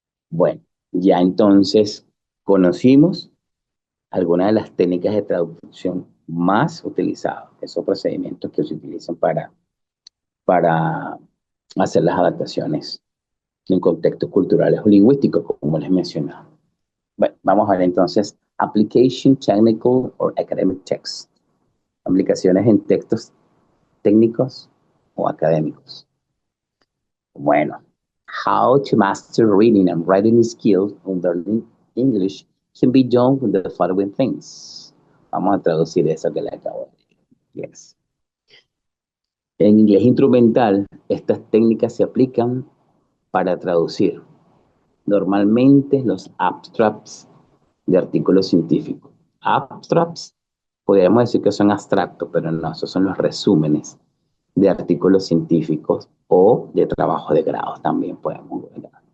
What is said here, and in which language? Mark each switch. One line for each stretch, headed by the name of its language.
Spanish: Bueno, ya entonces conocimos algunas de las técnicas de traducción más utilizadas, esos procedimientos que se utilizan para hacer las adaptaciones en contextos culturales o lingüísticos, como les mencionaba. Bueno, vamos a ver entonces
English: Application Technical or Academic Text.
Spanish: Aplicaciones en textos técnicos o académicos.
English: Bueno, how to master reading and writing skills on learning English can be done with the following things.
Spanish: Vamos a traducir eso que le acabo de decir. Yes. En inglés instrumental, estas técnicas se aplican para traducir normalmente los abstracts de artículos científicos. Abstracts, podríamos decir que son abstractos, pero no, esos son los resúmenes de artículos científicos o de trabajo de grado también podemos ver.